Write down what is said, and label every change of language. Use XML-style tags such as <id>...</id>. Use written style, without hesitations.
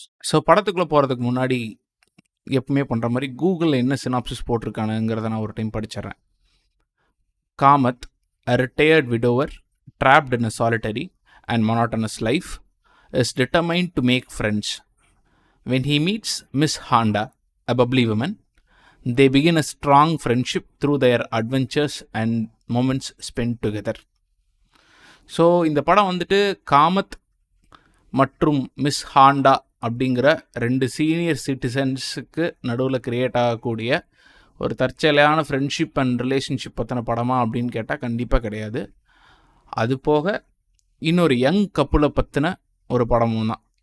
<ta>So படத்துக்குள்ளே போகிறதுக்கு முன்னாடி எப்பவுமே பண்ணுற மாதிரி கூகுளில் என்ன சினாப்சிஸ் போட்டிருக்கானுங்கிறத நான் ஒரு time படிச்சிட்றேன்.</ta> <en>Kamath, a retired widower trapped in a solitary and monotonous life, is determined to make friends. When he meets Miss Handa, a bubbly woman, they begin a strong friendship through their adventures and moments spent together.</en> <ta>So இந்த படம் காமத் மற்றும் miss Honda அப்படிங்கிற 2 senior சிட்டிசன்ஸுக்கு நடுவில் create ஆகக்கூடிய ஒரு தற்செயலான friendship and relationship பற்றின படமா அப்படின்னு கேட்டால் கண்டிப்பாக கிடையாது. அது போக இன்னொரு யங் கப்புளை பற்றின ஒரு படமும் தான்.</ta>